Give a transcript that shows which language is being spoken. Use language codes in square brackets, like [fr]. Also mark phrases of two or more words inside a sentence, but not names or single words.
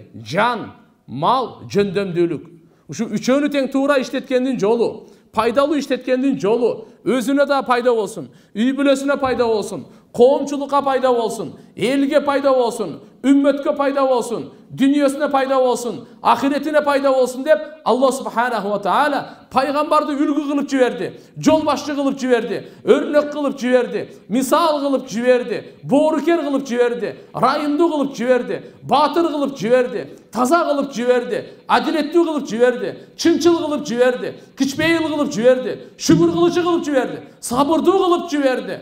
[ky] Жан, mal, жөндөмдүүлүк. Ушу үчөөнү тең туура иштеткендин жолу, пайдалуу иштеткендин жолу, өзүнө да пайда болсун, үй бүлөсүнө пайда болсун, коомчулукка пайда болсун, элге пайда болсун, үммөткө пайда болсун, дүйнөсүнө пайда болсун, ахиретине пайда болсун деп Алла [ar] سبحانه وتعالى [ky] пайгамбарды үлгү кылып жиберди, жол башчы кылып жиберди, өрнөк кылып жиберди, мисал кылып жиберди, боорукер кылып жиберди, райымдуу кылып жиберди, баатыр кылып жиберди, таза кылып жиберди, адилеттүү кылып жиберди, чынчыл кылып жиберди, кичпейил кылып жиберди, шүгүр кылычы кылып жиберди, сабырдуу кылып жиберди.